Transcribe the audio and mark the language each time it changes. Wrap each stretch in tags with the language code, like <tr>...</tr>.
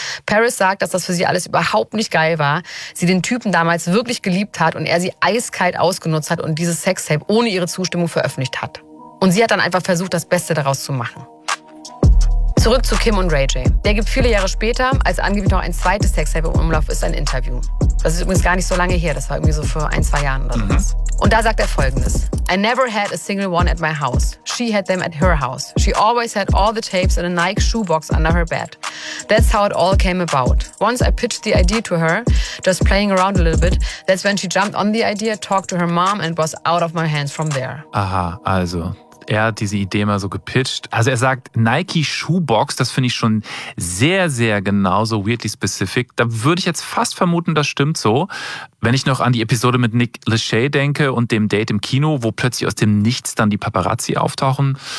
<de>Paris sagt, dass das für sie alles überhaupt nicht geil war, sie den Typen damals wirklich geliebt hat und er sie eiskalt ausgenutzt hat und dieses Sextape ohne ihre Zustimmung veröffentlicht hat. Und sie hat dann einfach versucht, das Beste daraus zu machen. Zurück zu Kim und Ray J. Der gibt viele Jahre später, als angeblich noch ein zweites Sextape im Umlauf ist, ein Interview. Das ist übrigens gar nicht so lange her, das war irgendwie so vor ein, zwei Jahren oder so. Mhm. Und da sagt er Folgendes.</de> <en>I never had a single one at my house. She had them at her house. She always had all the tapes in a Nike shoebox under her bed. That's how it all came about. Once I pitched the idea to her, just playing around a little bit, that's when she jumped on the idea, talked to her mom and was out of my hands from there.</en> <de>Aha, also er hat diese Idee mal so gepitcht. Also er sagt, Nike Shoebox, das finde ich schon sehr, sehr genauso</de> <en>weirdly specific.</en> <de>Da würde ich jetzt fast vermuten, das stimmt so. Wenn ich noch an die Episode mit Nick Lachey denke und dem Date im Kino, wo plötzlich aus dem Nichts dann die Paparazzi auftauchen.</de>